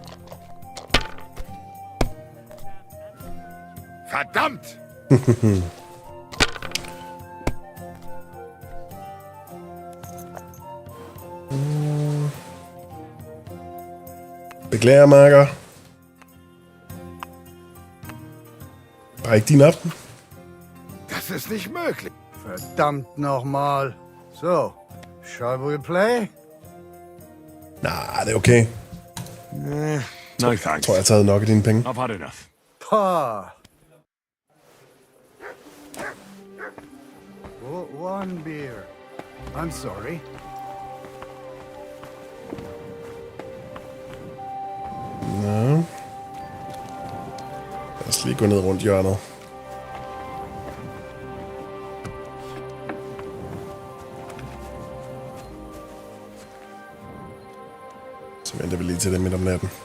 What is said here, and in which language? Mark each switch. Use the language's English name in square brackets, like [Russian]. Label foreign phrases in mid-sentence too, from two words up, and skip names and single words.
[German] Verdammt! [Danish] Beklager, Marker. Bare ikke din aften. [German] Das ist nicht möglich. Verdammt nochmal. [English] So, shall we play? [Danish] Nej, det er okay. [English] No thanks. [Danish] Jeg tror, jeg har taget nok af dine penge. [English] I've had enough. Pa. One beer. I'm sorry. [Danish] Nå. Lad os lige gå ned rundt hjørnet. Så venter vi lige til det midt om natten.